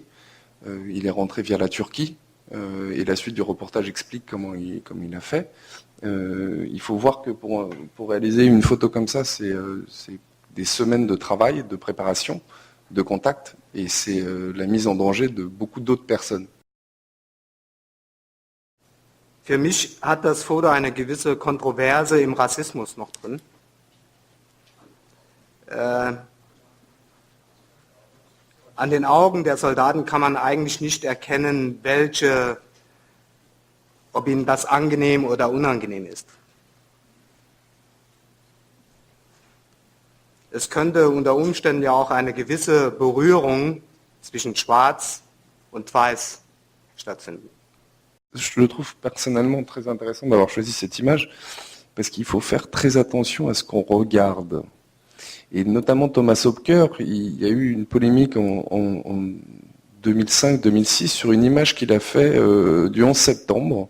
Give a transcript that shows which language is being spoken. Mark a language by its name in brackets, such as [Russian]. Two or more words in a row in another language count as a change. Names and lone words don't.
[French] Il est rentré via la Turquie. Et la suite du reportage explique comment il a fait. Il faut voir que pour réaliser une photo comme ça, c'est des semaines de travail, de préparation, de contact, et c'est la mise en danger de beaucoup d'autres personnes. [German] Für mich hat das Foto eine gewisse Kontroverse im Rassismus noch drin. An den Augen der Soldaten kann man eigentlich nicht erkennen, ob ihnen das angenehm oder unangenehm ist. Es könnte unter Umständen ja auch eine gewisse Berührung zwischen Schwarz und Weiß stattfinden. [French] Je le trouve personnellement très intéressant d'avoir choisi cette image parce qu'il faut faire très attention à ce qu'on regarde. Et notamment Thomas Hopker, il y a eu une polémique en 2005-2006 sur une image qu'il a fait du 11 septembre.